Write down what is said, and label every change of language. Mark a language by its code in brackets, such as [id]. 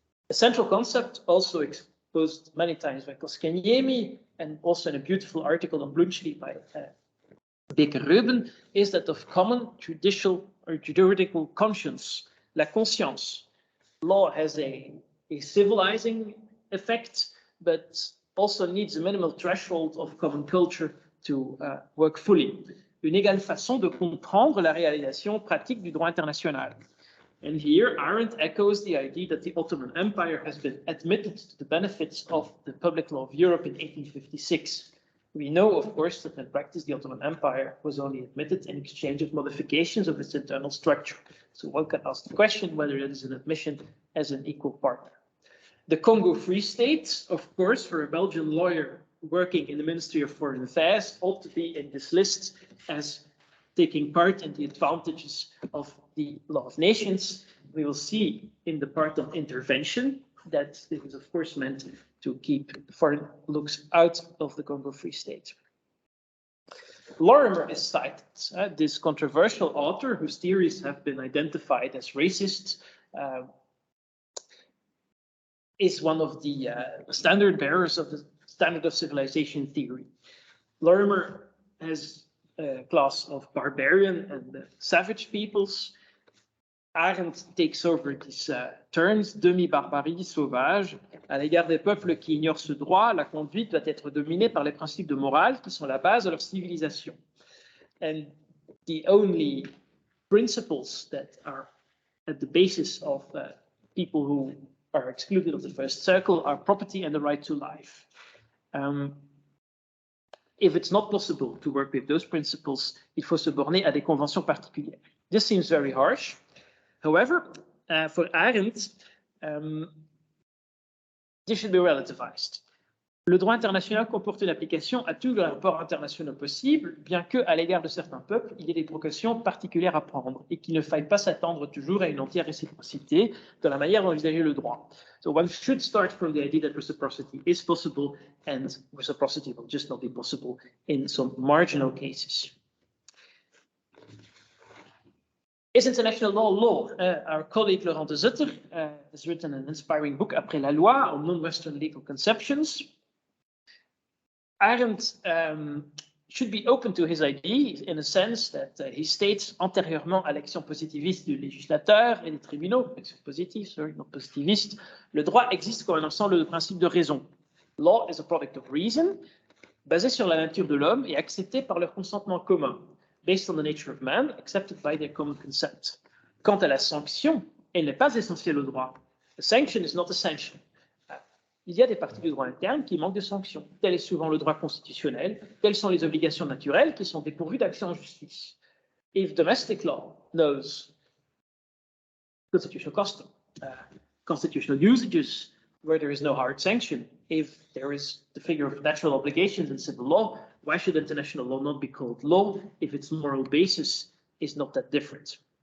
[en] A central concept also exposed many times by Kosciuszko and also in a beautiful article on Bluntschli by Becker-Reuben is that of common judicial or juridical conscience, la conscience. Law has a civilizing effect, but also needs a minimal threshold of common culture to work fully. [fr] Une égale façon de comprendre la réalisation pratique du droit international. [en] And here, Arendt echoes the idea that the Ottoman Empire has been admitted to the benefits of the public law of Europe in 1856. We know, of course, that in practice, the Ottoman Empire was only admitted in exchange of modifications of its internal structure. So one can ask the question whether it is an admission as an equal partner. The Congo Free State, of course, for a Belgian lawyer working in the Ministry of Foreign Affairs, ought to be in this list as taking part in the advantages of the law of nations. We will see in the part of intervention that it was, of course, meant to keep foreign looks out of the Congo Free State. Lorimer is cited, this controversial author whose theories have been identified as racist is one of the standard bearers of the standard of civilization theory. Lermer has a class of barbarian and savage peoples. Arendt takes over these terms, [fr] demi-barbarie, sauvage, à l'égard des peuples qui ignorent ce droit, la conduite doit être dominée par les principes de morale qui sont la base de leur civilisation. [en] And the only principles that are at the basis of people who are excluded of the first circle are property and the right to life. If it's not possible to work with those principles, [fr] il faut se borner à des conventions particulières. [en] This seems very harsh. However, for Arendt, this should be relativized. [fr] Le droit international comporte une application à tous les rapports internationaux possibles, bien que, à l'égard de certains peuples, il y ait des précautions particulières à prendre et qu'il ne faille pas s'attendre toujours à une entière réciprocité dans la manière d'envisager le droit. [en] So one should start from the idea that reciprocity is possible, and reciprocity will just not be possible in some marginal cases. Is international law? Our colleague Laurent de Zutter has written an inspiring book, Après la loi, on non-Western legal conceptions. Arendt should be open to his idea in a sense that he states [fr] antérieurement à l'action positiviste du législateur et des tribunaux, action positive, [en] sorry, not [fr] positiviste, le droit existe comme un ensemble de principes de raison. [en] Law is a product of reason, [fr] basé sur la nature de l'homme et accepté par leur consentement commun, [en] based on the nature of man, accepted by their common consent. [fr] Quant à la sanction, elle n'est pas essentielle au droit. [en] A sanction is not essential. [fr] Il y a des parties du droit interne qui manquent de sanctions. Tel est souvent le droit constitutionnel, telles sont les obligations naturelles qui sont dépourvues d'action en justice. [en] If domestic law knows constitutional custom, constitutional usages where there is no hard sanction, if there is the figure of natural obligations in civil law, why should international law not be called law if its moral basis is not that different?